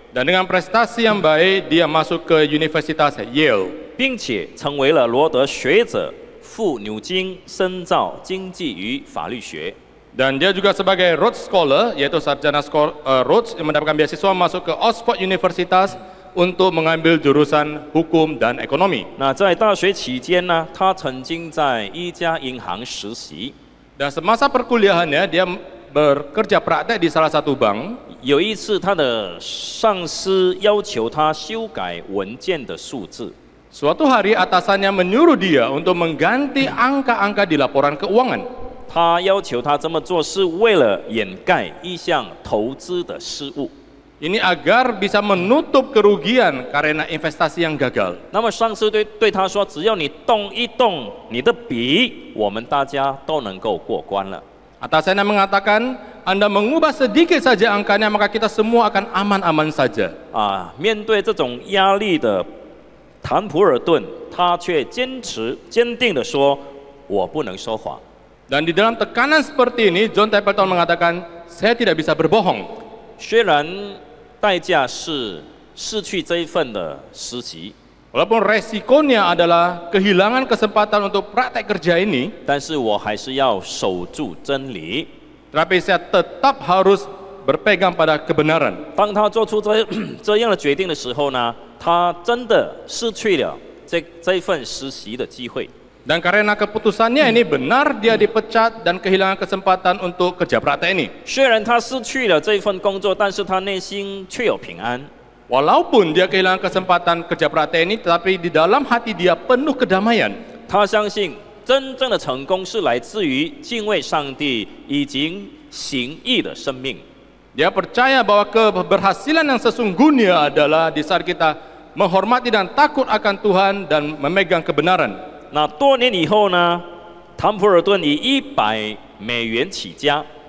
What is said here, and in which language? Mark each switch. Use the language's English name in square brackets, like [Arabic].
[Indonesian] Dan dengan prestasi yang baik, dia masuk ke Universitas Yale. [Chinese] 并且成为了罗德学者，赴牛津深造经济与法律学。 [Indonesian] Dan dia juga sebagai Rhodes Scholar, yaitu sarjana Rhodes yang mendapatkan beasiswa masuk ke Oxford Universitas untuk mengambil jurusan hukum dan ekonomi. [Chinese] 那在大学期间呢，他曾经在一家银行实习。 [Indonesian] Dan semasa perkuliahannya, dia bekerja praktek di salah satu bank. [Chinese] 有一次，他的上司要求他修改文件的数字， [Indonesian] Suatu hari atasannya menyuruh dia untuk mengganti angka-angka di laporan keuangan. [Chinese] 他要求他这么做是为了掩盖一项投资的失误。 [Indonesian] Ini agar bisa menutup kerugian karena investasi yang gagal. [Chinese] 那么上司对他说：“只要你动一动你的笔，我们大家都能够过关了。” [Indonesian] Atasannya mengatakan, Anda mengubah sedikit saja angkanya, maka kita semua akan aman-aman saja. [Chinese] 面对这种压力的谭普尔顿，他却坚定地说：“我不能说谎。” [Indonesian] Dan di dalam tekanan seperti ini, John Templeton mengatakan, saya tidak bisa berbohong. [Chinese] 虽然代价是失去这一份的实习， [Indonesian] Walaupun resikonya adalah kehilangan kesempatan untuk praktek kerja ini, [Chinese] 但是我还是要守住真理。 [Indonesian] tetapi saya tetap harus berpegang pada kebenaran. [Chinese] 当他做出这样的决定的时候呢，他真的失去了这一份实习的机会。 [Indonesian] Dan karena keputusannya ini benar, dia dipecat dan kehilangan kesempatan untuk kerja praktek ini. [Chinese] 虽然他失去了这份工作，但是他内心却有平安。 [Indonesian] Walaupun dia kehilangan kesempatan kerja praktek ini, tetapi di dalam hati dia penuh kedamaian. [Chinese] 他相信真正的成功是来自于敬畏上帝以及行义的生命。 [Indonesian] Dia percaya bahwa keberhasilan yang sesungguhnya adalah di saat kita menghormati dan takut akan Tuhan dan memegang kebenaran. [Chinese] 那多年以后呢，谭普尔顿以$100起家，